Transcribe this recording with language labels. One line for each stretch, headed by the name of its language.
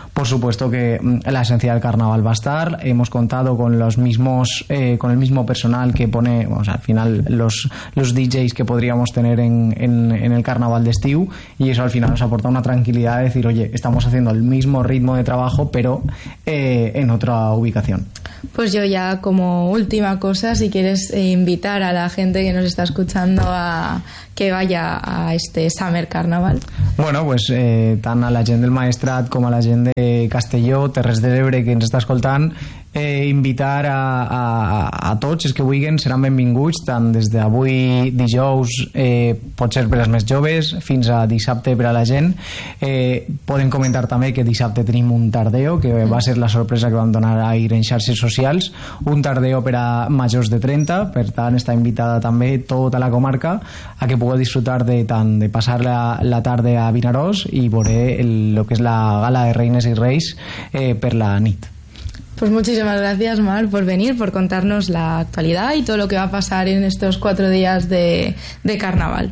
Spanish: Por supuesto, puesto que la esencia del carnaval va a estar, hemos contado con los mismos con el mismo personal que pone, o sea, al final los DJs que podríamos tener en el carnaval de Estiu, y eso al final nos aporta una tranquilidad de decir: oye, estamos haciendo el mismo ritmo de trabajo pero en otra ubicación. Pues yo ya como última cosa, si quieres invitar a la gente que nos está escuchando a que vaya a este Summer Carnaval.
Catalan: Bueno, pues tant a la gent del Maestrat com a la gent de Castelló, Terres de l'Ebre, que ens està escoltant, invitar a tots els que vulguin, seran benvinguts tant des d'avui dijous, potser per als més joves, fins a dissabte per a la gent. Podem comentar també que dissabte tenim un tardeo, que va ser la sorpresa que vam donar ahir en xarxes socials, un tardeo per a majors de 30, per tant està invitada també tota la comarca a que pugueu disfrutar de tant de passar la tarde a Vinaròs i veure el que és la gala de Reines i Reis per la nit.
Spanish: Pues muchísimas gracias, Mar, por venir, por contarnos la actualidad y todo lo que va a pasar en estos cuatro días de carnaval.